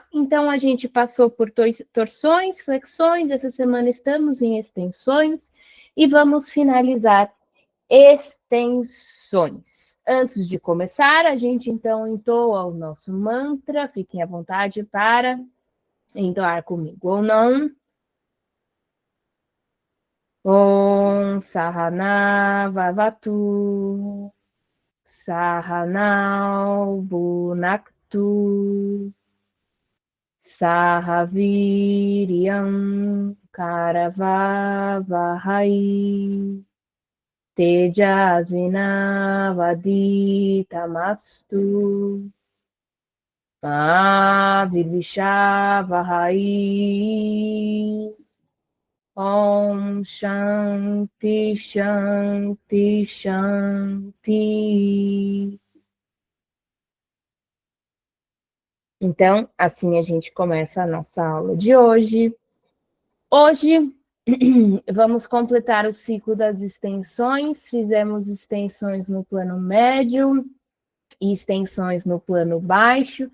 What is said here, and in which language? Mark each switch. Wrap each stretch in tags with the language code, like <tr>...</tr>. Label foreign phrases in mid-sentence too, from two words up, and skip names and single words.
<pt>Então, a gente passou por torções, flexões, essa semana estamos em extensões e vamos finalizar extensões. Antes de começar, a gente então entoa o nosso mantra, fiquem à vontade para entoar comigo ou não.</pt> <sa>Om Sahana Vavatu Sahanau Bunaktu Sahaviriam Karavavahai Tejasvinavaditamastu Mavivishavahai. Om Shanti Shanti Shanti.</sa> <pt>Então, assim a gente começa a nossa aula de hoje. Hoje vamos completar o ciclo das extensões. Fizemos extensões no plano médio e extensões no plano baixo.</pt>